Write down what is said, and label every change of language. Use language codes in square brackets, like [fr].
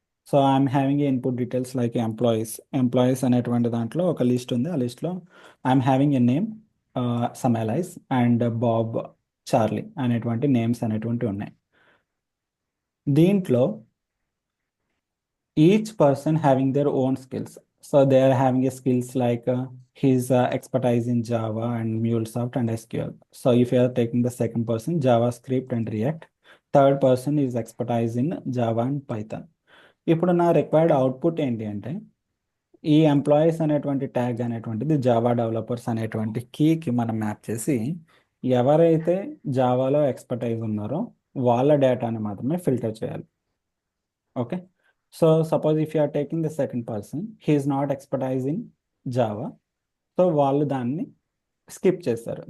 [en] so I'm having a input details like [te] employees అనేటువంటి దాంట్లో ఒక లిస్ట్ ఉంది. ఆ లిస్ట్లో I'm having ఏ name సమలైజ్ and Bob, Charlie అనేటువంటి నేమ్స్ అనేటువంటి ఉన్నాయి. [en] దీంట్లో each person having their own skills. So they are having a skills like his expertise in Java and MuleSoft and SQL. So if you are taking the second person, JavaScript and React. Third person is expertise in Java and Python. [te] ఇప్పుడు నా required output ఏంటి అంటే, ఈ employees అనేటువంటి tag అనేటువంటిది Java developers అనేటువంటి కీకి మనం map చేసి ఎవరైతే జావాలో ఎక్స్పర్టైజ్ ఉన్నారో వాళ్ళ డేటాని మాత్రమే ఫిల్టర్ చేయాలి. [en] okay, so suppose if you are taking the second person, he is not expertise in Java, so [te] వాళ్ళు దాన్ని స్కిప్ చేస్తారు.